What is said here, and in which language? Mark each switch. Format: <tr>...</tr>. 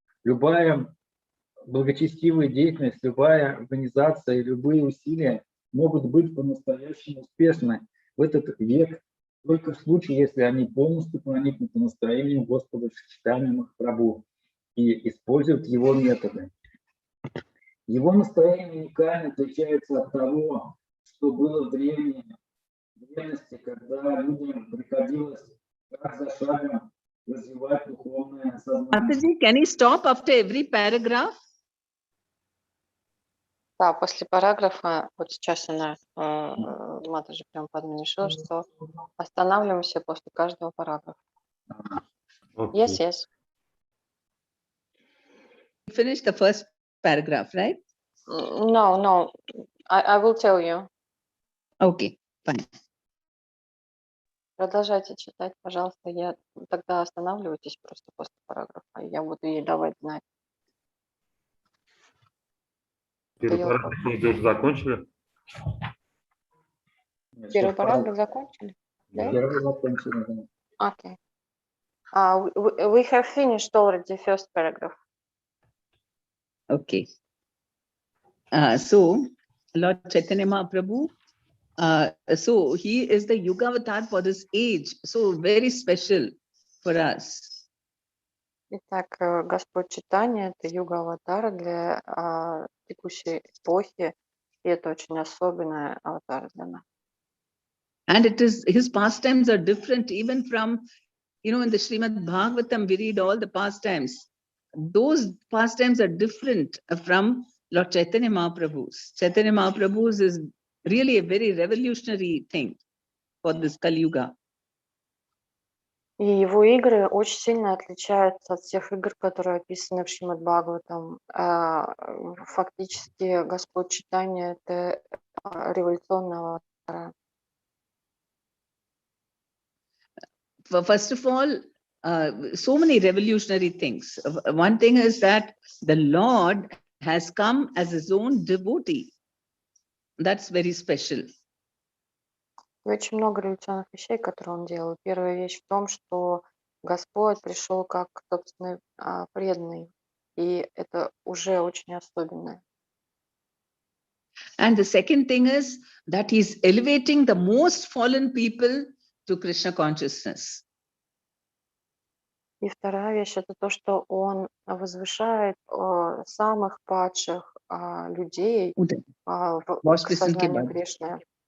<ru>Любая благочестивая деятельность, любая организация и любые усилия могут быть по-настоящему успешны в этот век, только в случае, если они полностью проникнуты настроением Господа читания Махапрабху и используют его методы. Его настроение уникально отличается от того, что было в древности, когда людям приходилось шаг за шагом развивать духовное сознание.</ru> <en>Mataji, can you stop after every paragraph?</en> <ru>Да, после параграфа, вот сейчас она, Матаджи прям подменила, что останавливаемся после каждого параграфа.</ru> <en>Yes, yes. Finish the first paragraph, right? No, I will tell you. Okay, fine.</en> <ru>Продолжайте читать, пожалуйста. Я тогда останавливайтесь просто после параграфа. Я буду ей давать знать. Первый параграф уже закончили? Первый параграф закончили? Да. Первый закончили.</ru> <en>Okay. We have finished already first paragraph. Okay. So, Lord Chaitanya Mahaprabhu, so he is the Yuga avatar for this age, so very special for us.</en> <ru>Итак, Господь Читания — это юга-аватара для текущей эпохи, и это очень особенная аватара для нас.</ru> <en>And it is, his pastimes are different even from, you know, in the Srimad Bhagavatam, we read all the pastimes. Those pastimes are different from Lord Chaitanya Mahaprabhu's. Chaitanya Mahaprabhu's is really a very revolutionary thing for this Kali Yuga.</en> <ru>И его игры очень сильно отличаются от всех игр, которые описаны в Шримад Бхагаватам. Фактически Господь Читания — это революционная аватара.</ru> <en>First of all, so many revolutionary things. One thing is that the Lord has come as his own devotee. That's very special.</en> <ru>И очень много революционных вещей, которые он делал. Первая вещь в том, что Господь пришел как собственный преданный, и это уже очень особенное.</ru> <en>And the second thing is that he's elevating the most fallen people to Krishna consciousness.</en> <ru>И вторая вещь — это то, что он возвышает самых падших людей к сознанию Кришны.</ru>